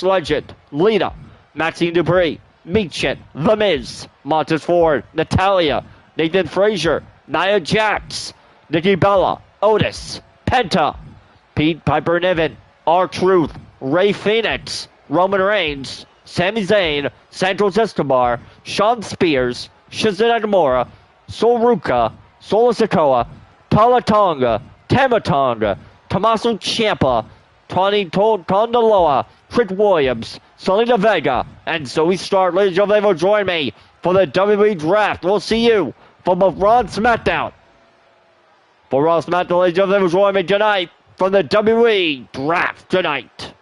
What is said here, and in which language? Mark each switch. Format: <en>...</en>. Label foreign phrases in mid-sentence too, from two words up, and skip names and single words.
<en>Legend, Lita, Maxine Dupree, Meechin, The Miz, Montez Ford, Natalia, Nathan Frazier, Nia Jax, Nikki Bella, Otis, Penta, Pete Piper Niven, R-Truth, Ray Phoenix, Roman Reigns, Sami Zayn, Santos Escobar, Shawn Spears, Shinsuke Nakamura, Sol Ruka, Solo Sikoa, Tala Tonga, Tama Tonga, Tommaso Ciampa, Tony Tondaloa, Trick Williams, Selena Vega, and Zoe Stark. Ladies and gentlemen, will join me for the WWE Draft. We'll see you for both Raw and SmackDown. For Raw and SmackDown, ladies and gentlemen, will join me tonight from the WWE Draft tonight.</en>